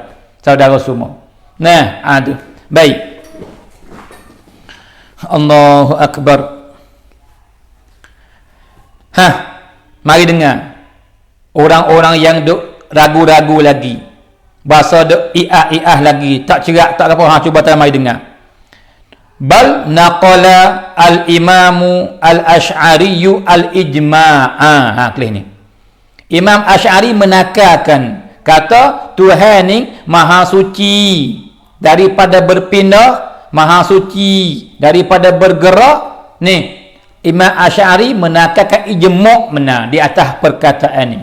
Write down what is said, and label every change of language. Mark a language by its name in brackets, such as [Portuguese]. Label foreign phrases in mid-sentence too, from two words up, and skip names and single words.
[Malay] Saudara semua. Nah, tu. Baik. [Arabic] الله أكبر. [Malay] Mari dengar. Orang-orang yang duk ragu-ragu lagi. Bahasa duk i'ah lagi, tak cerak, tak apa. Cuba kita mari dengar. [Arabic] بل نقل الإمام الأشعري الإجماع. [Malay] Kelih ni. Imam Asy'ari menakarkan kata Tuhan ni maha suci daripada berpindah, maha suci daripada bergerak. Ni Imam Asy'ari menakarkan ijma' benar di atas perkataan ni.